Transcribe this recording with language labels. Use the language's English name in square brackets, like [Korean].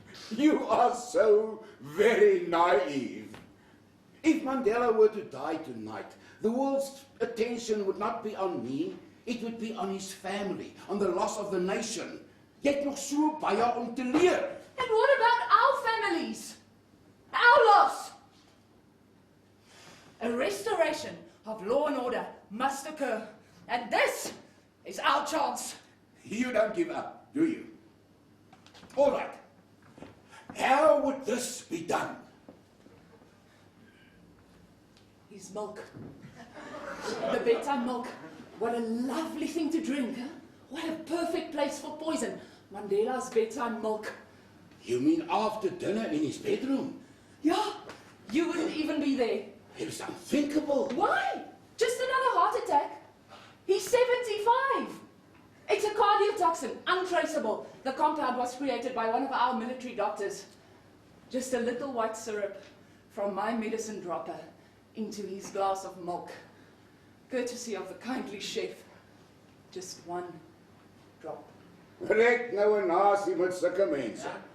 [English] You are so very naive. If Mandela were to die tonight, the world's attention would not be on me, it would be on his family, on the loss of the nation. [Afrikaans] Jy het nog so baie om te leer. [English] And what about our families? Our loss? A restoration of law and order must occur. And this is our chance. You don't give up, do you? All right. How would this be done? His milk. The bedtime milk. What a lovely thing to drink, huh? What a perfect place for poison. Mandela's bedtime milk. You mean after dinner in his bedroom? Yeah, you wouldn't even be there. It is unthinkable. Why? Just another heart attack. He's 75. It's a cardiotoxin, untraceable. The compound was created by one of our military doctors. Just a little white syrup from my medicine dropper into his glass of milk. Courtesy of the kindly chef. Just one drop. [Afrikaans] Rek nou 'n nasie met sulke mense.